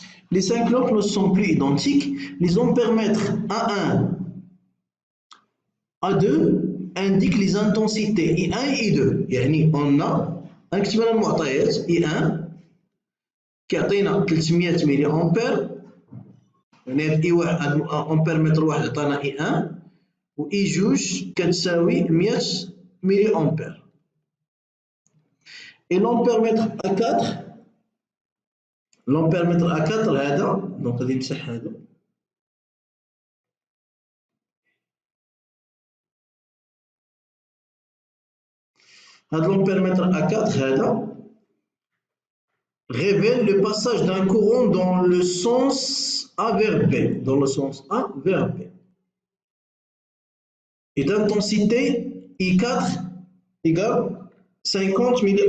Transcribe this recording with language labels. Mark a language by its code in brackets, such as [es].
[fr] Les 5 lampes ne sont plus identiques. Les ampèremètres A1, A2 indiquent les intensités I1 et I2. [ar] يعني [fr] on a [ar] نكتب لنا المعطيات I1 كيعطينا 300 ملي امبير يعني هاد اي واحد امبيرمتر واحد عطانا اي 1 و اي جوج كتساوي 100 ملي امبير. اي لامبيرمتر A4 لامبيرمتر A4 هذا دونك غادي نمسح هذا هاد لامبيرمتر A4 هذا [fr] révèle le passage d'un courant dans le sens A vers B. Dans le sens A vers B. Et d'intensité I4 égale 50 mA.